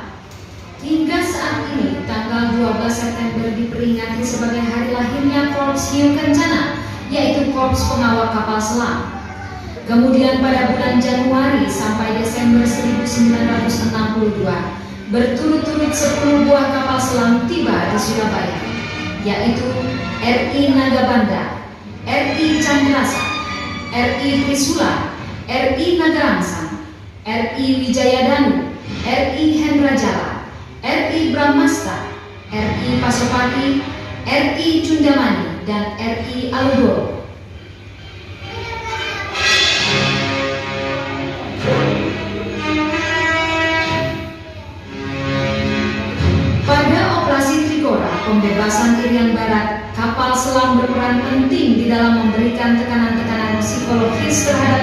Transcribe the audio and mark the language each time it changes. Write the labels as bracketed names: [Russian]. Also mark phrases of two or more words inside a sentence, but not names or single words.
[Indonesian] Hingga saat ini, tanggal 12 September diperingati sebagai hari lahirnya Korps Hiu Kencana, yaitu Korps Pengawal Kapal Selam. Kemudian pada bulan Januari sampai Desember 1962, berturut-turut 10 buah kapal selam tiba di Surabaya, yaitu RI Nagabanda, RI Chandrasa, RI Trisula, RI Nagarangsang, RI Wijayadanu, RI Hendrajala, RI Brahmasta, RI Pasopati, RI Cundamani, dan RI Alugoro. Pembebasan Irian Barat, kapal selam berperan penting di dalam memberikan tekanan-tekanan psikologis terhadap